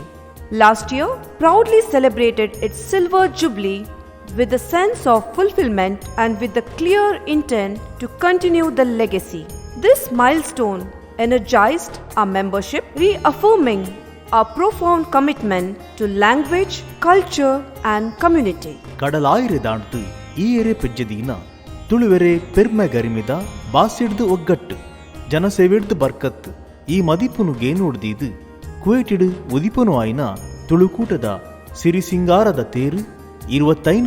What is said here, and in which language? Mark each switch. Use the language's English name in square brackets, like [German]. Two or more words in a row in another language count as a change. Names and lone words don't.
[English] Last year proudly celebrated its silver jubilee with a sense of fulfillment and with the clear intent to continue the legacy. This milestone energized our membership, reaffirming our profound commitment to language, culture and community. [Tulu] ಕಡಲಾಯಿರೆ ದಾಣ್ತು ಈ ಎರೆ ಪೆಜ್ಜದೀನ ತುಳುವೆರೆ ಪೆರ್ಮೆ ಗರಿಮಿದ ಬಾಸಿಡ್ದು ಒಗ್ಗಟ್ಟು ಜನಸೇವೆಡ್ದು ಬರ್ಕತ್ತು ಈ ಮದಿಪುನು ಗೇನೋಡ್ದೀದು ಕುವೇಟಿಡು ಉದಿಪುನು ಆಯ್ನ ತುಳುಕೂಟದ ಸಿರಿ ಸಿಂಗಾರದ ತೇರು 25